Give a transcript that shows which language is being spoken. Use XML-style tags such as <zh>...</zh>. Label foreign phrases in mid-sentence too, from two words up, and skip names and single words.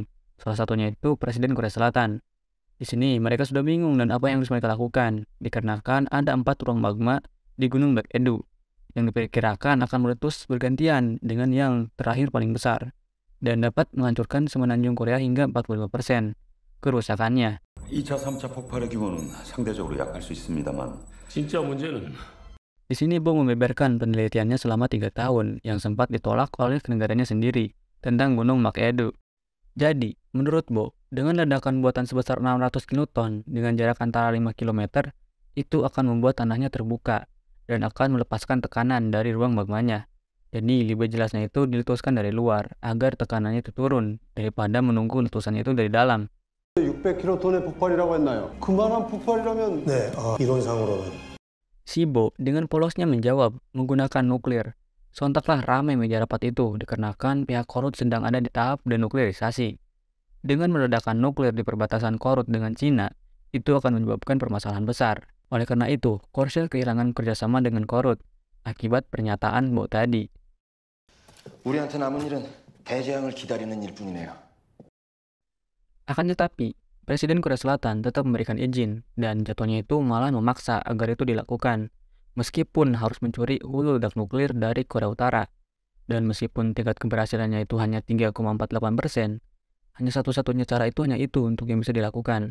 <id>Salah satunya itu Presiden Korea Selatan. Di sini, mereka sudah bingung dan apa yang harus mereka lakukan, dikarenakan ada 4 ruang magma di Gunung Baek Edu yang diperkirakan akan meletus bergantian dengan yang terakhir paling besar dan dapat menghancurkan semenanjung Korea hingga 45% kerusakannya.</id> <ko>2차, 3차 폭발의 규모는 상대적으로 약할 수 있습니다만 진짜 문제는</ko> <id>Di sini Bo membeberkan penelitiannya selama 3 tahun yang sempat ditolak oleh negaranya sendiri tentang Gunung Makedo. Jadi, menurut Bo, dengan ledakan buatan sebesar 600 kiloton dengan jarak antara 5 km, itu akan membuat tanahnya terbuka dan akan melepaskan tekanan dari ruang magmanya. Jadi lebih jelasnya itu diletuskan dari luar agar tekanannya itu turun daripada menunggu letusannya itu dari dalam.</id> <ko>600킬로톤의 폭발이라고 했나요? 그만한 폭발이라면 네, 이론상으로는.</ko> <id>Shibo dengan polosnya menjawab menggunakan nuklir. Sontaklah ramai meja rapat itu dikarenakan pihak Korut sedang ada di tahap denuklirisasi. Dengan meledakkan nuklir di perbatasan Korut dengan Cina, itu akan menyebabkan permasalahan besar. Oleh karena itu, Korsel kehilangan kerjasama dengan Korut akibat pernyataan Bo tadi.</id> <ko>우리한테 남은 일은 대재앙을 기다리는 일뿐이네요.</ko> <id>Akan tetapi, Presiden Korea Selatan tetap memberikan izin dan jatuhnya itu malah memaksa agar itu dilakukan, meskipun harus mencuri hulu ledak nuklir dari Korea Utara. Dan meskipun tingkat keberhasilannya itu hanya 3,48%, hanya satu-satunya cara itu hanya itu untuk yang bisa dilakukan.</id>